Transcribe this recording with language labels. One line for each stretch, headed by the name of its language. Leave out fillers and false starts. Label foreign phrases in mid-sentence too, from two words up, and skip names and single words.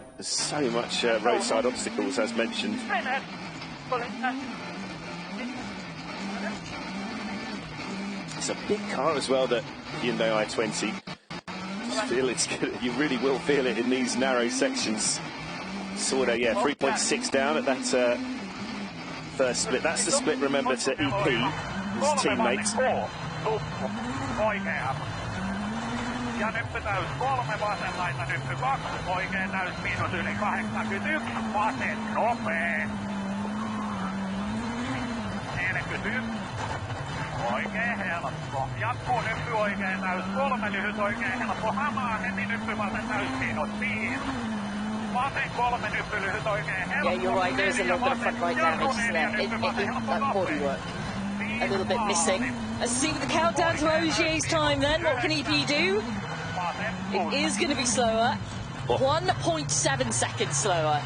English: There's so much roadside obstacles, as mentioned. It's a big car as well, that Hyundai i20. Just feel it's good. You really will feel it in these narrow sections. Sort of, yeah, 3.6 down at that first split. That's the split, remember, to EP, his teammate.
Finnish: Ja nyppy täys 3 vasenlaita, nyppy 2 oikein täys miinus yli 81, vasen nopee. 41, oikein helppo. Jatkuu nyppy oikein täys 3, lyhyt oikein helppo. Hamaa heti nyppy vasen täys miinus 5.
English: Yeah, you're right, there is a little bit of front right damage there. That bodywork a little bit missing. Let's see the countdown to Ogier's time then. What can EP do? It is going to be slower. 1.7 seconds slower.